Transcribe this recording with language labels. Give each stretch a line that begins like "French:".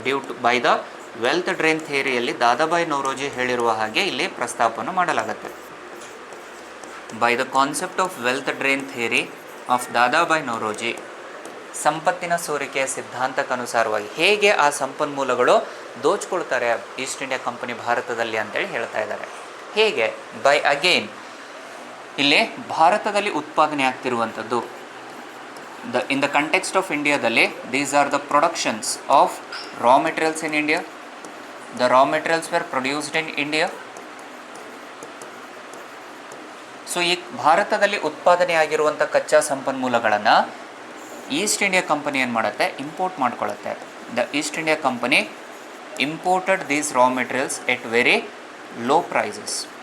English: due to by the
Kannada: wealth drain ಥಿಯರಿಯಲ್ಲಿ Dadabhai Naoroji ಹೇಳಿರುವ ಹಾಗೆ ಇಲ್ಲಿ ಪ್ರಸ್ತಾಪವನ್ನು ಮಾಡಲಾಗುತ್ತೆ.
English: by the concept of wealth drain theory of Dadabhai Naoroji,
Kannada: ಸಂಪತ್ತಿನ ಸೋರಿಕೆಯ ಸಿದ್ಧಾಂತಕ್ಕನುಸಾರವಾಗಿ ಹೇಗೆ ಆ ಸಂಪನ್ಮೂಲಗಳು ದೋಚ್ಕೊಳ್ತಾರೆ ಈಸ್ಟ್ ಇಂಡಿಯಾ ಕಂಪನಿ ಭಾರತದಲ್ಲಿ ಅಂತೇಳಿ ಹೇಳ್ತಾ ಇದ್ದಾರೆ.
English: ಹೇಗೆ, by again
Kannada: ಇಲ್ಲಿ ಭಾರತದಲ್ಲಿ ಉತ್ಪಾದನೆ ಆಗ್ತಿರುವಂಥದ್ದು
English: in the context of ಇಂಡಿಯಾದಲ್ಲಿ these are the productions of raw materials in India. The raw materials were produced in India.
Kannada: So ಈ ಭಾರತದಲ್ಲಿ ಉತ್ಪಾದನೆ ಆಗಿರುವಂಥ ಕಚ್ಚಾ ಸಂಪನ್ಮೂಲಗಳನ್ನು ಈಸ್ಟ್ ಇಂಡಿಯಾ ಕಂಪನಿ ಏನು ಮಾಡುತ್ತೆ, import ಮಾಡ್ಕೊಳ್ಳುತ್ತೆ.
English: The East India Company imported these raw materials at very low prices.